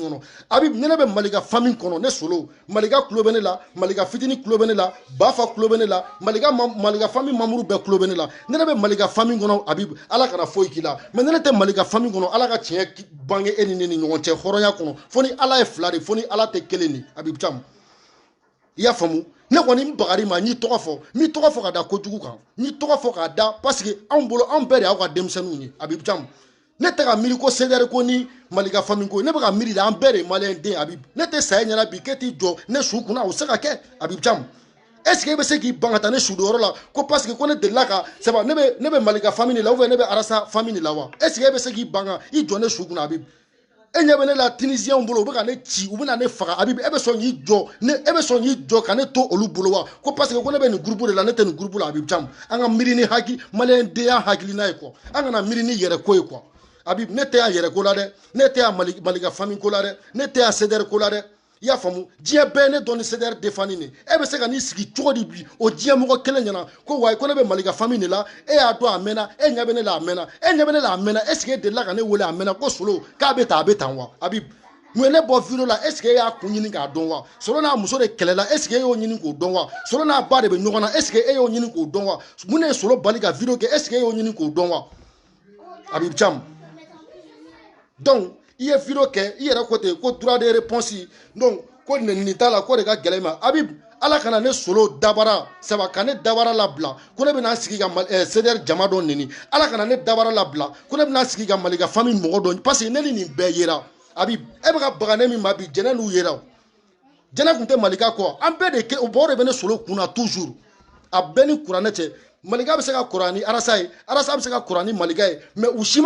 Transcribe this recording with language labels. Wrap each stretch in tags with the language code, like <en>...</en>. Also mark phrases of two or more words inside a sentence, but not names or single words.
<bm>kɔnɔ Habib ne bɛ malika famille kɔnɔ ne solo malika kulo bɛ ne la malika fitini kulo bɛ ne la bafa kulo bɛ ne la malika famille mamuru bɛɛ kulo bɛ ne la ne bɛ malika famille kɔnɔ Habib ala kana foyi k'i la mais ne tɛ malika famille kɔnɔ ala ka tiɲɛ bange e ni ne ni ɲɔgɔn cɛ hɔrɔnya kɔnɔ fo ni ala ye fila de fo ni ala tɛ kelen de Habib Thiam i y'a faamu ne kɔni n bagari ma n'i tɔgɔ fɔ n'i tɔgɔ fɔ ka da kojugu kan n'i tɔgɔ fɔ k'a da</bm> <fr>parce que</fr> <bm>anw bolo anw bɛɛ de y'aw ka denmisɛnninw ye Habib Thiam ne tɛ ka miiri ko CDR ko ni malika famille ko ne bɛ ka miiri de an bɛɛ de ye malien den Habib ne tɛ saya ɲɛna bi k'e t'i jɔ ne su kunna o se ka kɛ Habib Thiam est-ce que e bɛ se k'i ban ka taa ne su donyɔrɔ la ko</bm> <fr>parce que</fr> <bm>ko ne delila ka</bm> <fr>c'est pas</fr> <bm>ne bɛ malika famille la</bm> <fr>ou bien</fr> <bm>ne bɛ arasa famille la wa est-ce que e bɛ se k'i ban ka i jɔ ne su kunna Habib e ɲɛ bɛ ne la Tunisiens bolo u bɛ ka ne ci u bɛ na ne faga Habib e bɛ sɔn k'i jɔ e bɛ sɔn k'i jɔ ka ne to olu bolo wa ko</bm> <fr>parce que</fr> <bm>ko ne bɛ nin groupe de la ne tɛ nin groupe la Habib Thiam an ka miiri ni hakili malien denya hakilina ye quoi an kana miiri ni yɛrɛ ko ye quoi Habib ne tɛ yan yɛrɛ ko la dɛ ne tɛ yan malika famille ko la dɛ ne tɛ yan CDR ko la dɛ i y'a faamu diɲɛ bɛɛ ne dɔn ni CDR défani ne e bɛ se ka n'i sigi cogo di bi o diɲɛ mɔgɔ kelen ɲɛna ko wayi ko ne bɛ malika famille de la e y'a dɔn a mɛnna e ɲɛ bɛ ne la a mɛnna e ɲɛ bɛ ne la a mɛnna</bm> <fr>est ce que</fr> <bm>e delila ka ne wele a mɛnna ko solo k'a bɛ tan a bɛ tan wa Habib mun ye ne bɔ video la</bm> <fr>est ce que</fr> <bm>e y'a kun ɲini k'a dɔn wa solo n'a muso de kɛlɛla</bm> <fr>est ce que</fr> <bm>e y'o ɲini k'o dɔn wa solo n'a ba de bɛ ɲɔgɔn na</bm> <fr>est ce que</fr> <bm>e y'o ɲini k'o dɔn wa mun ne ye solo bali ka video kɛ</bm> <fr>est ce que</fr> <bm>e y'o ɲini k'o dɔn wa Habib Thiam donc i ye video kɛ i yɛrɛ ko ten ko</bm> <fr>droit de réponse</fr> <bm>donc ko nin t'a la ko de ka gɛlɛn ma Habib ala kana ne solo dabara saba ka ne dabara labila ko ne bɛna sigi ka CDR jama dɔ neni ala kana ne dabara labila ko ne bɛna sigi ka malika famille mɔgɔ dɔ</bm> <fr>parce que</fr> <bm>ne ni nin bɛɛ yera Habib e bɛ ka baga ne min ma bi jɛnɛ n'u yera jɛnɛ tun tɛ malika kɔ an bɛɛ de o bɔgɔ de bɛ ne solo kunna toujours a bɛɛ ni kuranɛ cɛ malika bɛ se ka kɔrɔ ni arasa ye arasa bɛ se ka kɔrɔ ni malika ye mais u si</bm>